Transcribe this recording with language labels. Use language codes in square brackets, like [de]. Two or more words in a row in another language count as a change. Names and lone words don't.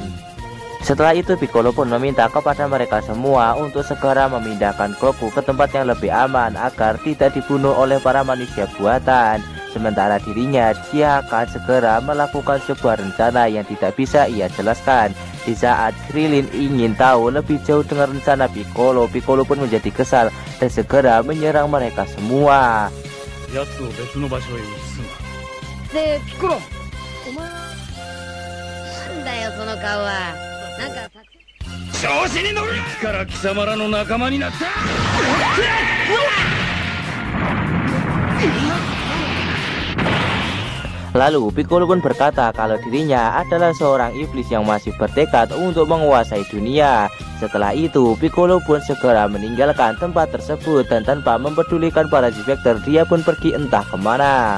[id] Setelah itu Piccolo pun meminta kepada mereka semua untuk segera memindahkan Goku ke tempat yang lebih aman agar tidak dibunuh oleh para manusia buatan. Sementara dirinya, dia akan segera melakukan sebuah rencana yang tidak bisa ia jelaskan. Di saat Krillin ingin tahu lebih jauh dengan rencana Piccolo, Piccolo pun menjadi kesal dan segera menyerang mereka semua. [ja] で、ピコロ、お前なんだよその顔は。なんか作戦。調子に乗るな。いつから貴様らの仲間になった。 [id] Lalu Piccolo pun berkata kalau dirinya adalah seorang iblis yang masih bertekad untuk menguasai dunia. Setelah itu Piccolo pun segera meninggalkan tempat tersebut dan tanpa mempedulikan para Z-Factor dia pun pergi entah kemana.